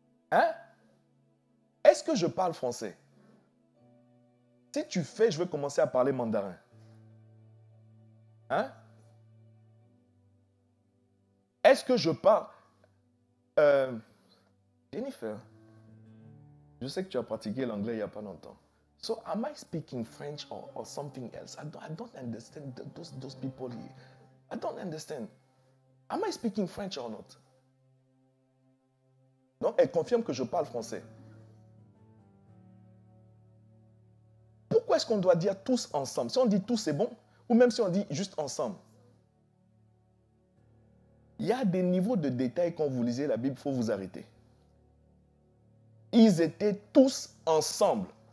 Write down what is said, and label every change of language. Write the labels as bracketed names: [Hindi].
[French] Hein? Est-ce que je parle français? Si tu fais, je vais commencer à parler mandarin. Hein? Est-ce que je parle... Jennifer, je sais que tu as pratiqué l'anglais il n'y a pas longtemps. [English] So, am I speaking French or something else? I don't understand those people here. I don't understand. Am I speaking French or not? [French] Non, elle confirme que je parle français. Pourquoi est-ce qu'on doit dire tous ensemble? Si on dit tous, c'est bon? Ou même si on dit juste ensemble? Il y a des niveaux de détail quand vous lisez la Bible, il faut vous arrêter. Ils étaient tous ensemble.